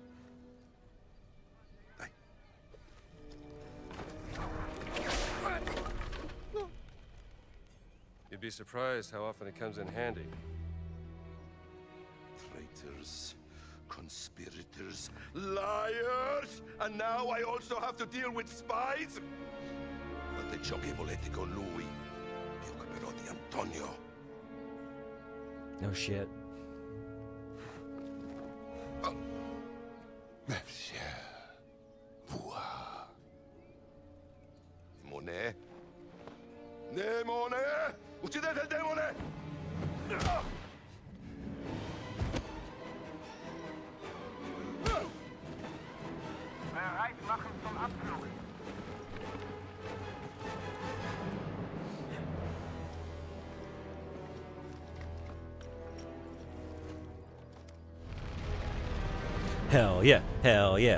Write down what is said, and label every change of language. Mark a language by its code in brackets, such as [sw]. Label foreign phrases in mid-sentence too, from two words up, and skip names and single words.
[en] You'd be surprised how often it comes in handy. Traitors, conspirators, liars! And now I also have to deal with spies? [it] Fate ciò che volete con lui. Mi occuperò di Antonio. [en] No shit. [fr] Monsieur. Voir. Demone. [it] Demone! Uccidete il demone! [de] Bereit machen zum Abflug. [en] Hell yeah, hell yeah.